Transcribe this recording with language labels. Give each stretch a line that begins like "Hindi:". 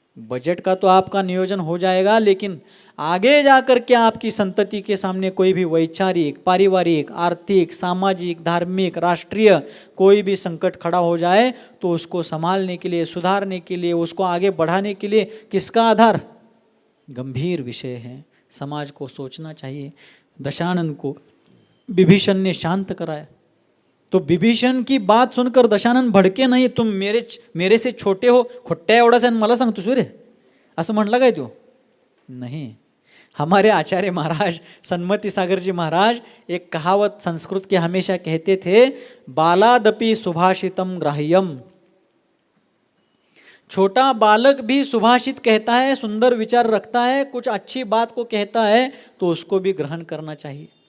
Hindi: Budget का तो आपका नियोजन हो जाएगा, लेकिन आगे जाकर के आपकी संतति के सामने कोई भी वैचारिक, पारिवारिक, आर्थिक, सामाजिक, धार्मिक, राष्ट्रीय कोई भी संकट खड़ा हो जाए तो उसको संभालने के लिए, सुधारने के लिए, उसको आगे बढ़ाने के लिए किसका आधार? गंभीर विषय है, समाज को सोचना चाहिए। दशानन को विभीषण ने शांत कराया, तो विभीषण की बात सुनकर दशानन भडके नाही, तुम मेरे से छोटे हो,
Marathi: खोट्या एवढाच आणि मला सांगतोस रे, असं म्हणलं काय तू?
Hindi: नहीं, हमारे आचार्य महाराज सन्मति सागर जी महाराज एक कहावत संस्कृत के हमेशा कहते थे, बालादपि सुभाषितम ग्राह्यम। छोटा बालक भी सुभाषित कहता है, सुंदर विचार रखता है, कुछ अच्छी बात को कहता है तो उसको भी ग्रहण करना चाहिए।